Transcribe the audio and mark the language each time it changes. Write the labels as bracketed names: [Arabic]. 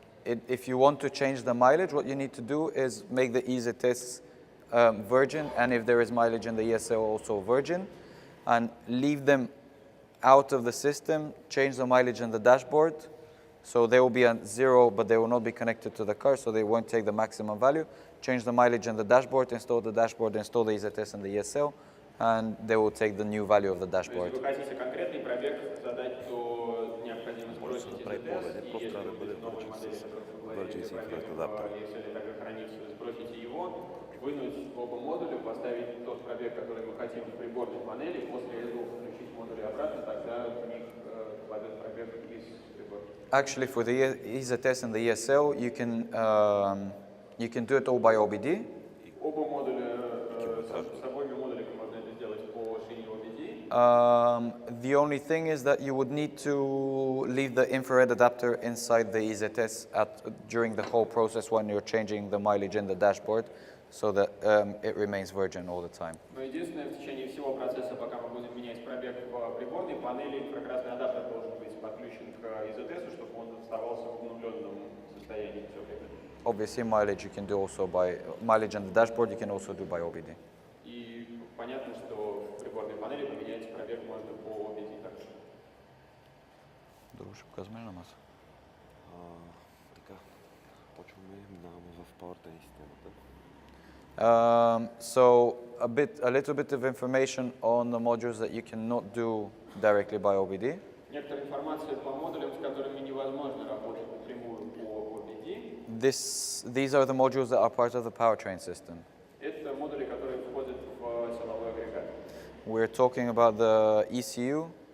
[English] But if you want to change the mileage, what you need to do is make the EasyTest virgin, and if there is mileage in the ESL, also virgin, and leave them out of the system, change the mileage in the dashboard, so they will be at zero, but they will not be connected to the car, so they won't take the maximum value. Change the mileage in the dashboard, install the EasyTest in the ESL, and they will take the new value of the dashboard. [Russian] Если вы хотите конкретный пробег задать, то необходимо сбросить EasyTest, и если вы будете новой модели, о которой вы говорили, пробег в ESL также хранится, сбросите его, вынуть оба модуля, поставить тот пробег, который мы хотим в приборной панели, после этого включить модули обратно, тогда в них войдет пробег из прибора. [English] Actually, for the EasyTest and the ESL, you can do it all by OBD. [Russian] Оба модуля с обоими модулями можно это сделать по шине OBD. [English] The only thing is that you would need to leave the infrared adapter inside the EZS during the whole process when you're changing the mileage in the dashboard, so that it remains virgin all the time. [Russian] Но единственное, в течение всего процесса, пока мы будем менять пробег в приборной панели, инфракрасный адаптер должен быть подключен к EZS, чтобы он оставался в обновленном состоянии все время. [English] Obviously, mileage you can do also by mileage and the dashboard you can also do by OBD. [Russian] И понятно, что в приборной панели поменять пробег можно по OBD также. [Bulgarian] Друг, ще показваме на маса. Така, почваме, минаваме в Powertrain системата. [English] So a little bit of information on the modules that you cannot do directly by OBD. [Russian] Некоторая информация по модулям, с которыми невозможно работать напрямую по OBD. [English] These are the modules that are part of the powertrain system. [Russian] Это модули, которые входят в силовой агрегат. [English] We're talking about the ECU,